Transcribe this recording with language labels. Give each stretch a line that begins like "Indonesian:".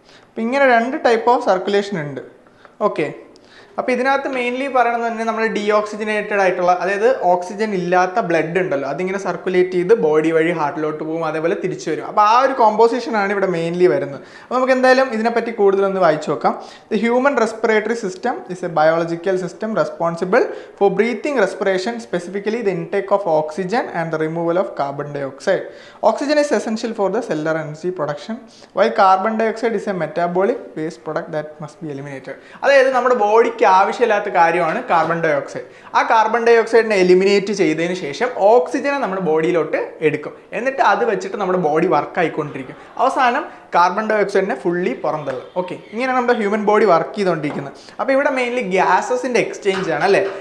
Malayalam: അപ്പം ഇങ്ങനെ രണ്ട് ടൈപ്പ് ഓഫ് സർക്കുലേഷൻ ഉണ്ട്. ഓക്കെ, അപ്പോൾ ഇതിനകത്ത് മെയിൻലി പറയണമെന്ന് തന്നെ നമ്മൾ ഡീഓക്സിജനേറ്റഡ് ആയിട്ടുള്ള, അതായത് ഓക്സിജൻ ഇല്ലാത്ത ബ്ലഡ് ഉണ്ടല്ലോ, അതിങ്ങനെ സർക്കുലേറ്റ് ചെയ്ത് ബോഡി വഴി ഹാർട്ടിലോട്ട് പോകും, അതേപോലെ തിരിച്ചു വരും. അപ്പോൾ ആ ഒരു കോമ്പോസിഷനാണ് ഇവിടെ മെയിൻലി വരുന്നത്. അപ്പോൾ നമുക്ക് എന്തായാലും ഇതിനെപ്പറ്റി കൂടുതലൊന്ന് വായിച്ചു നോക്കാം.
English: The human respiratory system is a biological system responsible for breathing respiration, specifically the intake of oxygen and the removal of carbon dioxide. Oxygen is essential for the cellular energy production, while carbon dioxide is a metabolic waste product that must be eliminated.
Malayalam: അതായത് നമ്മുടെ ബോഡിക്ക് ആവശ്യമില്ലാത്ത കാര്യമാണ് carbon dye oxide. ആ carbon dye ഓക്സൈഡിനെ eliminate ചെയ്തതിന് ശേഷം ഓക്സിജനെ നമ്മുടെ ബോഡിയിലോട്ട് എടുക്കും. എന്നിട്ട് അത് വെച്ചിട്ട് നമ്മുടെ ബോഡി വർക്ക് ആയിക്കൊണ്ടിരിക്കും. അവസാനം കാർബൺ ഡൈ ഓക്സൈഡിനെ ഫുള്ളി പുറന്തള്ളും. ഓക്കെ, ഇങ്ങനെ നമ്മുടെ ഹ്യൂമൻ ബോഡി വർക്ക് ചെയ്തുകൊണ്ടിരിക്കുന്നത്. അപ്പോൾ ഇവിടെ മെയിൻലി ഗ്യാസസിൻ്റെ എക്സ്ചേഞ്ച് ആണ് അല്ലേ.